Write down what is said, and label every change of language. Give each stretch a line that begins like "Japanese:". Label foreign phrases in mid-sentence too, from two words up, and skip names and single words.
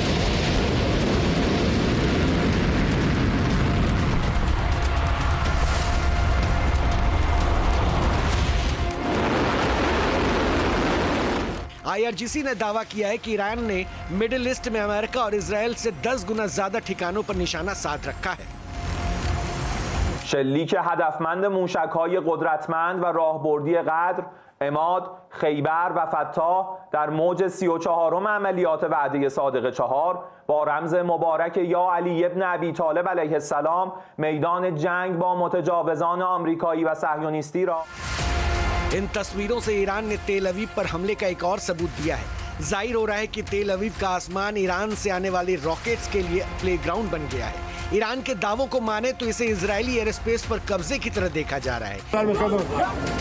Hindi: IRGC ने दावा किया है कि ईरान ने मिडिल ईस्ट में अमेरिका और इजरायल से 10 गुना ज्यादा ठिकानों पर निशाना साध रखा है।
Persian: شلیک هدفمند موشک‌های قدرتمند و راهبردی قدر، عماد، خیبر و فتاح در موج 34م عملیات وعده صادق 4 با رمز مبارک یا علی ابن ابی طالب علیه السلام میدان جنگ با متجاوزان آمریکایی و صهیونیستی را
Hindi: इन तस्वीरों से ईरान ने तेल अवीव पर हमले का एक और सबूत दिया है। जाहिर हो रहा है कि तेल अवीव का आसमान ईरान से आने वाले रॉकेट्स के लिए प्लेग्राउंड बन गया है। ईरान के दावों को माने तो इसे इजरायली
English: air space
Hindi: पर कब्जे की तरह देखा जा रहा है।